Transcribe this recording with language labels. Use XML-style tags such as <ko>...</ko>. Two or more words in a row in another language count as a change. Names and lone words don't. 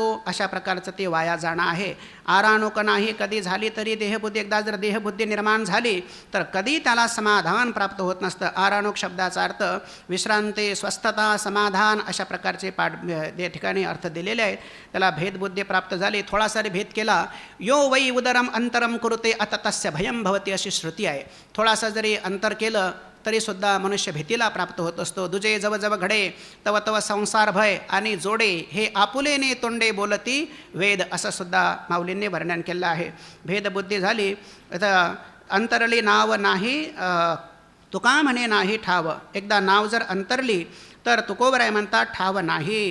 <mr>अशा प्रकारचं ते वाया जाणं आहे. आराणुक नाही कधी झाली तरी देहबुद्धी, एकदा जर देहबुद्धी निर्माण झाली तर कधी त्याला समाधान प्राप्त होत नसतं. आराणुक शब्दाचा अर्थ विश्रांती, स्वस्थता, समाधान अशा प्रकारचे या ठिकाणी अर्थ दिलेले आहेत. त्याला भेदबुद्धी प्राप्त झाली. थोडासा भेद केला,</mr> <sa>यो वै उदरम अंतरम कुरुते अत तस्य भयम भवती</sa> <mr>अशी श्रुती आहे. थोडासा जरी अंतर केलं तरीसुद्धा मनुष्य भीतीला प्राप्त होत असतो. दुजे जव जव घडे तव तव संसार भय आणि जोडे हे आपुलेने तोंडे बोलती वेद असं सुद्धा माऊलींनी वर्णन केलं आहे. भेदबुद्धी झाली तर अंतरली नाव नाही तुका म्हणे नाही ठाव. एकदा नाव जर अंतरली तर तुकोबराय म्हणतात ठाव नाही.</mr>